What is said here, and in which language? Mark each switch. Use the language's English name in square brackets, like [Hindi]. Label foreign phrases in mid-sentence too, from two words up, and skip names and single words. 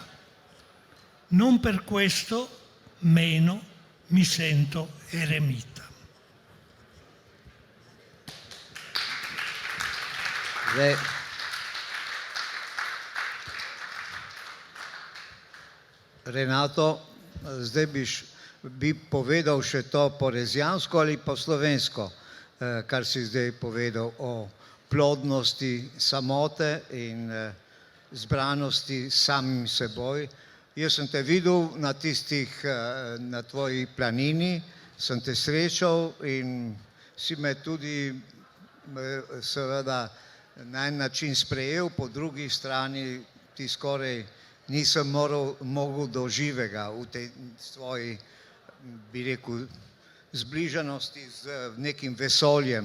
[Italian] Non per questo meno mi sento eremita. [Slovenian] Renato, zdaj bi povedal še to po rezijansko ali po slovensko, kar si zdaj povedal o plodnosti samote in zbranosti samim seboj. Jaz sem te videl na tvoji planini, sem te srečal in si me tudi seveda na en način sprejel, po drugi strani ti skoraj nisem mogel do živega v tej svoji, bi rekel, zbližanosti z nekim vesoljem.